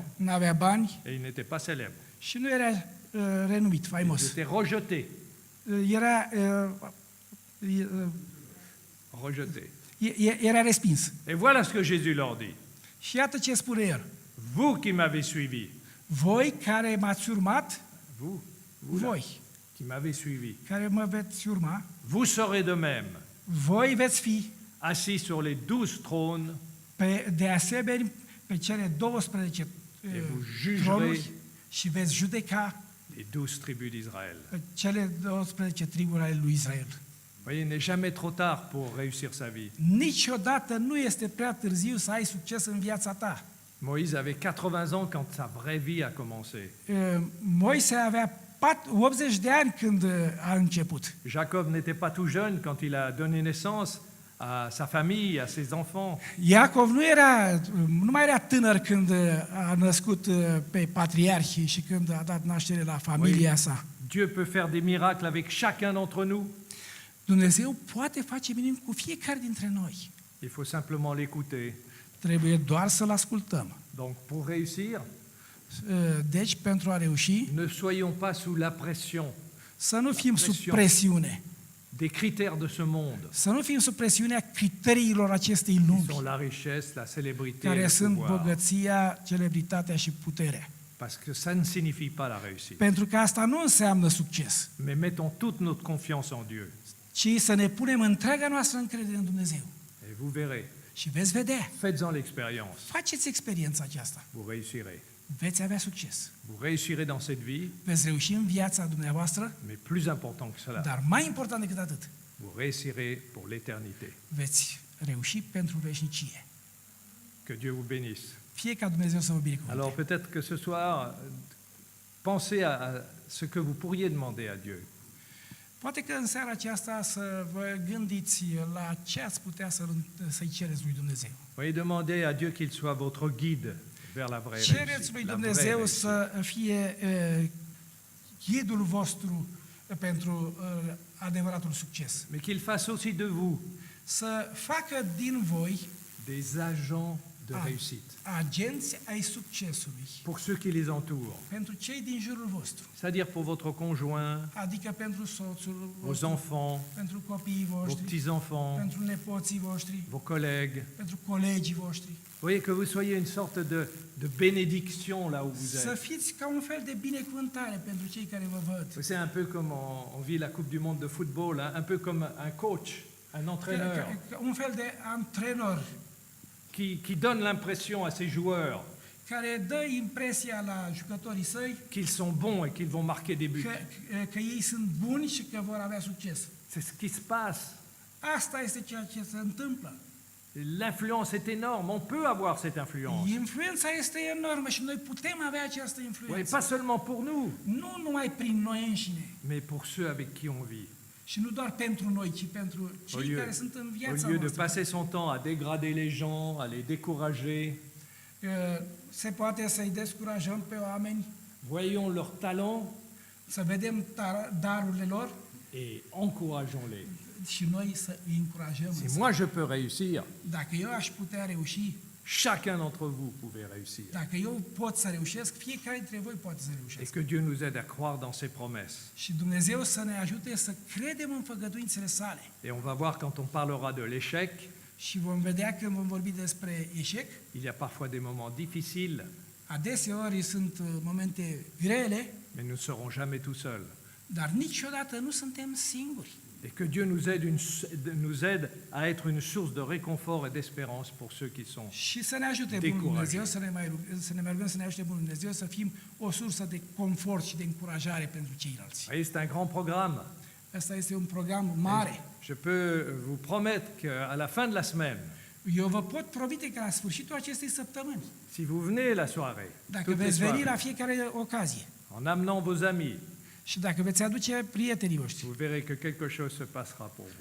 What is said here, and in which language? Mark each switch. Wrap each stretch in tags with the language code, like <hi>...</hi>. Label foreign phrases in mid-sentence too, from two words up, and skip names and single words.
<ro>nu avea bani</ro> <fr>et il n'était pas célèbre.</fr> <ro>și nu era renumit,</ro> <fr>Il</fr> <ro>faimos.</ro> <fr>était rejeté.</fr> <ro>Era,</ro> <fr>Rejeté.</fr> <ro>era respins.</ro> <fr>Et voilà ce que Jésus leur dit.</fr> <ro>Și iată ce spune el.</ro> <fr>Vous qui m'avez suivi,</fr> <ro>Voi care m-ați urmat,</ro> <fr>vous là,</fr> <ro>voi</ro> <fr>qui m'avez suivi,</fr> <ro>care mă veți urma,</ro> <fr>vous serez de même</fr> <ro>voi veți fi</ro> <fr>assis sur les 12 trônes</fr> <ro>de asemenea pe cele 12</ro> <fr>et vous jugerez</fr> <ro>tronuri și veți judeca</ro> <fr>les 12 tribus d'Israël.</fr> <ro>cele 12 triburi ale lui Israel.</ro> <fr>Vous voyez, il n'est jamais trop tard pour réussir sa vie.</fr> <ro>Niciodată nu este prea târziu să ai succes în viața ta.</ro> <fr>Moïse avait 80 ans quand sa vraie vie a commencé.</fr> <ro>Moise avea 80 de ani când a început.</ro> <fr>Jacob n'était pas tout jeune quand il a donné naissance à sa famille, à ses enfants.</fr> <ro>Iacov nu mai era tânăr când a născut pe patriarhi și când a dat naștere la familia sa.</ro> <fr>Dieu peut faire des miracles avec chacun d'entre nous.</fr> <ro>Dumnezeu poate face minuni cu fiecare dintre noi.</ro> <fr>Il faut simplement l'écouter.</fr> <ro>Trebuie doar să-L ascultăm.</ro> <fr>Donc, pour réussir,</fr> <ro>Deci, pentru a reuși,</ro> <fr>ne soyons pas sous la pression</fr> <ro>să nu fim sub presiune.</ro> <fr>des critères de ce monde,</fr> <ro>Să nu fim sub presiunea criteriilor acestei</ro> <fr>qui</fr> <ro>lumi,</ro> <fr>sont la richesse, la célébrité,</fr> <ro>care</ro> <fr>le</fr> <ro>sunt</ro> <fr>pouvoir.</fr> <ro>bogăția, celebritatea și puterea.</ro> <fr>Parce que ça ne signifie pas la réussite.</fr> <ro>Pentru că asta nu înseamnă succes,</ro> <fr>Mais mettons toute notre confiance en Dieu.</fr> <ro>ci să ne punem întreaga noastră încredere în Dumnezeu.</ro> <fr>Et vous verrez,</fr> <ro>Și veți vedea,</ro> <fr>faites-en l'expérience,</fr> <ro>faceți experiența aceasta</ro> <fr>vous réussirez.</fr> <ro>veți avea succes.</ro> <fr>Vous réussirez dans cette vie,</fr> <ro>Veți reuși în viața dumneavoastră,</ro> <fr>mais plus important que cela,</fr> <ro>dar mai important decât atât,</ro> <fr>vous réussirez pour l'éternité.</fr> <ro>veți reuși pentru veșnicie.</ro> <fr>Que Dieu vous bénisse.</fr> <ro>Fie ca Dumnezeu să vă binecuvânteze.</ro> <fr>Alors peut-être que ce soir, pensez à ce que vous pourriez demander à Dieu.</fr> <ro>Poate că în seara aceasta să vă gândiți la ce ați putea să-i cereți lui Dumnezeu.</ro> <fr>Voyez, demandez à Dieu qu'il soit votre guide vers la vraie</fr> <ro>Cereți lui</ro> <fr>réussite.</fr> <ro>Dumnezeu să fie ghidul vostru pentru adevăratul succes.</ro> <fr>Mais qu'il fasse aussi de vous</fr> <ro>Să facă din voi</ro> <fr>des agents de Ah. réussite</fr> <ro>agenți ai succesului</ro> <fr>pour ceux qui les entourent.</fr> <ro>pentru cei din jurul vostru,</ro> <fr>C'est-à-dire pour votre conjoint,</fr> <ro>adică pentru soțul</ro> <fr>vos</fr> <ro>vostru,</ro> <fr>enfants,</fr> <ro>pentru copiii</ro> <fr>vos</fr> <ro>voștri,</ro> <fr>petits-enfants,</fr> <ro>pentru nepoții voștri,</ro> <fr>vos collègues.</fr> <ro>pentru colegii voștri.</ro> <fr>Voyez, que vous soyez une sorte de bénédiction là où vous</fr> <ro>Să</ro> <fr>êtes.</fr> <ro>fiți ca un fel de binecuvântare pentru cei care vă văd.</ro> <fr>C'est un peu comme on vit la Coupe du Monde de football, hein, un peu comme un coach, un entraîneur,</fr> <ro>Un fel de antrenor</ro> <fr>qui donne l'impression à ses joueurs</fr> <ro>care dă impresia la jucătorii săi</ro> <fr>qu'ils sont bons et qu'ils vont marquer des buts.</fr> <ro>că ei sunt buni și că vor avea succes.</ro> <fr>C'est ce qui se passe.</fr> <ro>Asta este ceea ce se întâmplă.</ro> <fr>L'influence est énorme, on peut avoir cette influence.</fr> <ro>Influența este enormă și noi putem avea această</ro> <fr>Oui,</fr> <ro>influență.</ro> <fr>pas seulement pour nous,</fr> <ro>Nu numai prin noi înșine</ro> <fr>mais pour ceux avec qui on vit.</fr> <ro>și nu doar pentru noi, ci pentru cei care sunt în</ro> <fr>Au</fr> <ro>viața</ro> <fr>lieu de</fr> <ro>noastră.</ro> <fr>passer son temps à dégrader les gens, à les décourager,</fr> <ro>Se poate să-i descurajăm pe oameni,</ro> <fr>voyons leur talent</fr> <ro>să vedem darurile lor</ro> <fr>et encourageons-les.</fr> <ro>și noi să îi încurajăm.</ro> <fr>Si moi je peux réussir,</fr> <ro>Dacă eu aș putea reuși,</ro> <fr>chacun d'entre vous pouvez réussir.</fr> <ro>dacă eu pot să reușesc, fiecare dintre voi poate să</ro> <fr>Et</fr> <ro>reușesc.</ro> <fr>que Dieu nous aide à croire dans ses promesses.</fr> <ro>Și Dumnezeu să ne ajute să credem în făgăduințele sale.</ro> <fr>Et on va voir quand on parlera de l'échec,</fr> <ro>Și vom vedea când vom vorbi despre eșec,</ro> <fr>il y a parfois des moments difficiles,</fr> <ro>adeseori sunt momente grele,</ro> <fr>mais nous ne serons jamais tout seuls.</fr> <ro>dar niciodată nu suntem singuri.</ro> <fr>Et que Dieu nous aide à être une source de réconfort et d'espérance pour ceux qui sont.</fr> <ro>Și să ne ajute Bunul Decurajat. Dumnezeu, să ne mai rugăm să ne ajute Bunul Dumnezeu să fim o sursă de confort și de încurajare pentru ceilalți.</ro> <fr>Vous voyez, c'est un grand programme.</fr> <ro>Asta este un program mare.</ro> <fr>Je peux vous promettre qu'à la fin de la semaine,</fr> <ro>Eu vă pot promite că la sfârșitul acestei săptămâni,</ro> <fr>si vous venez la soirée,</fr> <ro>dacă</ro> <fr>toutes les</fr> <ro>veți veni la</ro> <fr>soirées,</fr> <ro>fiecare ocazie</ro> <fr>en amenant vos amis,</fr> <ro>și dacă veți aduce prietenii voștri,</ro> <fr>vous verrez que quelque chose se passera pour vous</fr>